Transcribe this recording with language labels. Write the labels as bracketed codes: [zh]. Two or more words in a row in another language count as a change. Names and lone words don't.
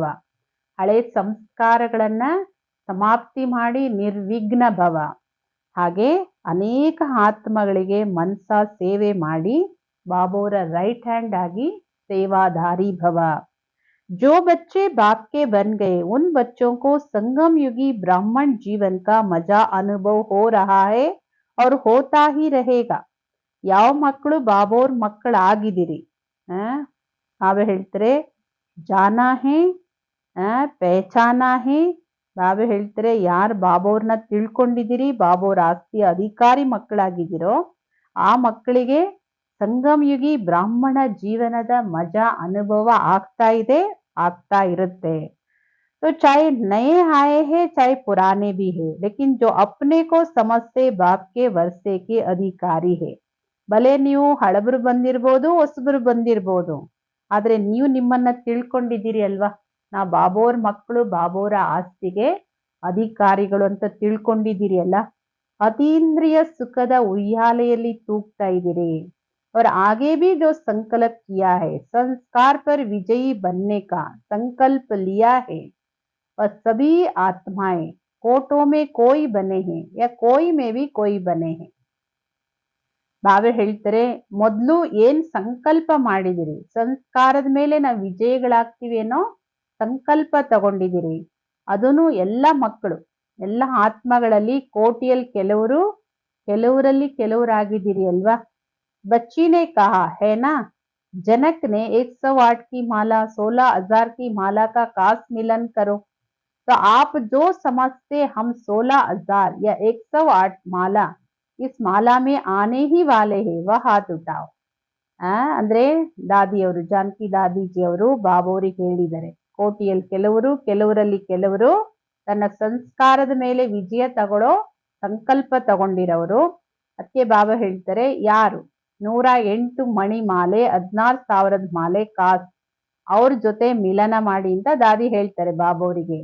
[kn] ಹಳೆ ಸಂಸ್ಕಾರಗಳನ್ನ ಸಮಾಪ್ತಿ ಮಾಡಿ ನಿರ್ವಿಘ್ನ ಭವ. ಹಾಗೆ ಅನೇಕ ಆತ್ಮಗಳಿಗೆ ಮನಸ ಸೇವೆ ಮಾಡಿ ಬಾಬೋರ [en] right hand [kn] ಆಗಿ ಸೇವಾಧಾರಿ ಭವ. [hi] जो बच्चे बाप के बन गए उन बच्चों को संगम युगी ब्राह्मण जीवन का मजा अनुभव हो रहा है और होता ही रहेगा. [kn] ಯಾವ ಮಕ್ಕಳು ಬಾಬೋರ್ ಮಕ್ಕಳಾಗಿದ್ದೀರಿ, ಬಾಬಾ ಹೇಳ್ತಾರೆ [hi] जाना है पहचाना है. [kn] ಬಾಬಾ ಹೇಳ್ತಾರೆ ಯಾರು ಬಾಬೋರ್ನ ತಿಳ್ಕೊಂಡಿದ್ದೀರಿ, ಬಾಬೋರ್ ಆಸ್ತಿಯ ಅಧಿಕಾರಿ ಮಕ್ಕಳಾಗಿದ್ದೀರೋ ಆ ಮಕ್ಕಳಿಗೆ ಸಂಗಮಯುಗಿ ಬ್ರಾಹ್ಮಣ ಜೀವನದ ಮಜಾ ಅನುಭವ ಆಗ್ತಾ ಇದೆ, ಆಗ್ತಾ ಇರುತ್ತೆ. [hi] तो चाहे नए आए हैं चाहे पुराने भी है, लेकिन जो अपने को समझते बाप के वर्षे के अधिकारी है. [kn] ಭಲೆ ನೀವು ಹಳಬರು ಬಂದಿರ್ಬೋದು, ಹೊಸಬರು ಬಂದಿರ್ಬೋದು, ಆದ್ರೆ ನೀವು ನಿಮ್ಮನ್ನ ತಿಳ್ಕೊಂಡಿದ್ದೀರಿ ಅಲ್ವಾ, ನಾ ಬಾಬೋರ್ ಮಕ್ಕಳು, ಬಾಬೋರ ಆಸ್ತಿಗೆ ಅಧಿಕಾರಿಗಳು ಅಂತ ತಿಳ್ಕೊಂಡಿದ್ದೀರಿ ಅಲ್ಲ. ಅತೀಂದ್ರಿಯ ಸುಖದ ಉಯ್ಯಾಲೆಯಲ್ಲಿ ತೂಗ್ತಾ ಇದ್ದೀರಿ. [hi] और आगे भी जो संकल्प किया है, संस्कार पर विजयी बनने का संकल्प लिया है, और सभी आत्माएं कोटों में कोई बने हैं या कोई में भी कोई बने हैं. [kn] ಬಾಬಾ ಹೇಳ್ತಾರೆ ಮೊದಲು ಏನ್ ಸಂಕಲ್ಪ ಮಾಡಿದಿರಿ, ಸಂಸ್ಕಾರದ ಮೇಲೆ ನಾವು ವಿಜಯಗಳಾಗ್ತೀವಿ ಏನೋ ಸಂಕಲ್ಪ ತಗೊಂಡಿದ್ದೀರಿ, ಅದನ್ನು ಎಲ್ಲ ಮಕ್ಕಳು ಎಲ್ಲ ಆತ್ಮಗಳಲ್ಲಿ ಕೋಟಿಯಲ್ಲಿ ಕೆಲವರು, ಕೆಲವರಲ್ಲಿ ಕೆಲವರಾಗಿದ್ದೀರಿ ಅಲ್ವಾ. [hi] बच्ची ने कहा है ना, जनक ने 108 की माला 16,000 की माला का काश मिलन करो. तो आप जो समझते हम 16,000 या 108 माला इस माला में आने ही वाले हैं वह हाथ उठाओ. [kn] ಅಂದ್ರೆ ದಾದಿಯವರು, ಜಾನಕಿ ದಾದಿಜಿಯವರು ಬಾಬೋರಿಗೆ ಹೇಳಿದ್ದಾರೆ, ಕೋಟಿಯಲ್ಲಿ ಕೆಲವರು, ಕೆಲವರಲ್ಲಿ ಕೆಲವರು ತನ್ನ ಸಂಸ್ಕಾರದ ಮೇಲೆ ವಿಜಯ ತಗೊಳ್ಳೋ ಸಂಕಲ್ಪ ತಗೊಂಡಿರೋರು. ಅದಕ್ಕೆ ಬಾಬಾ ಹೇಳ್ತಾರೆ ಯಾರು 108 ಮಣಿ ಮಾಲೆ 16,000 ಮಾಲೆ ಕಾಸ್ ಅವ್ರ ಜೊತೆ ಮಿಲನ ಮಾಡಿ ಅಂತ ದಾದಿ ಹೇಳ್ತಾರೆ ಬಾಬೋರಿಗೆ.